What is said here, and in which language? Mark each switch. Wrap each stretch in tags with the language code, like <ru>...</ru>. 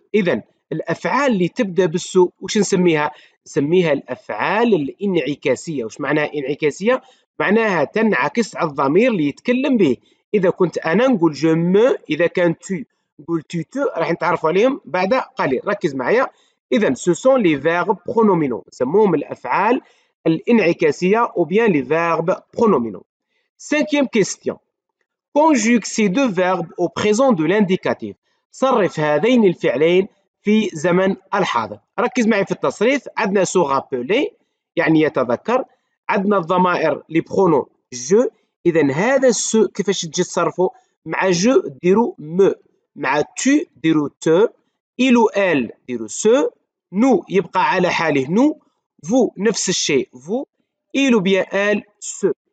<ar>إذا الأفعال اللي تبدأ بالسو وش نسميها؟ نسميها الأفعال الانعكاسية. وش معناها انعكاسية؟ معناها تنعكس على الضمير اللي يتكلم به. إذا كنت أنا نقول</ar> <fr>je me،</fr> <ar>إذا كان tu نقول</ar> <fr>tu te،</fr> <ar>راح نتعرفوا عليهم بعد قليل. ركز معايا. إذا</ar> <fr>ce sont les verbes pronominaux،</fr> <ar>نسموهم الأفعال الانعكاسية</ar> <fr>ou bien les verbes pronominaux. Cinquième question. Conjugue ces deux verbes au présent de l'indicatif.</fr> <ar>صرف هذين الفعلين في زمن الحاضر. ركز معي في التصريف. عندنا سو رابيلي يعني يتذكر، عندنا الضمائر لي برونو جو. إذا هذا سو كيفاش تجي تصرفوا؟ مع جو ديروا مو، مع تو ديروا تو، إل و إل ديروا سو، نو يبقى على حاله نو، فو نفس الشيء فو، إل و بيان إل سو.</ar>